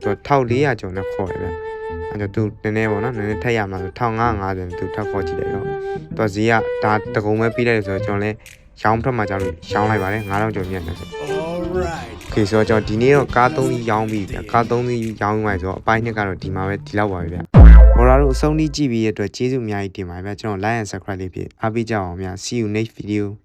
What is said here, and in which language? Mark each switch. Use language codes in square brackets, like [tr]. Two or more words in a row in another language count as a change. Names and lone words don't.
[my] တော့သူ1400ကျော်နဲ့ခေါ်တယ်ဗျအဲ့တော့သူနည်းနည်းပေါ့နော်နည်းနည်းထက်ရမှာဆို1550သူထပ်ခေါ်ကြည့်လိုက်တော့သူဈေးကဒါတကုံပဲပြီးလိုက်ဆိုတော့ကျွန်တော်လည်းရောင်းဖက်မှာကြောက်လို့ရောင်းလိုက်ပါတယ်9000ကျော်မြတ်တယ်ဆို [en] alright okay [my] ဆိုတော့ကျွန်တော်ဒီနေ့တော့ကား3စီးရောင်းပြီဗျကား3စီးရောင်းမှဆိုတော့အပိုင်းနှစ်ကတော့ဒီမှာပဲဒီလောက်ပါပဲဗျဘော်ရာတို့အဆုံးထိကြည့်ပြီးရတဲ့အတွက်ကျေးဇူးအများကြီးတင်ပါတယ်ဗျကျွန်တော် [en] like and subscribe [my] လေးဖြစ်အားပေးကြအောင်ဗျ [en] see you next video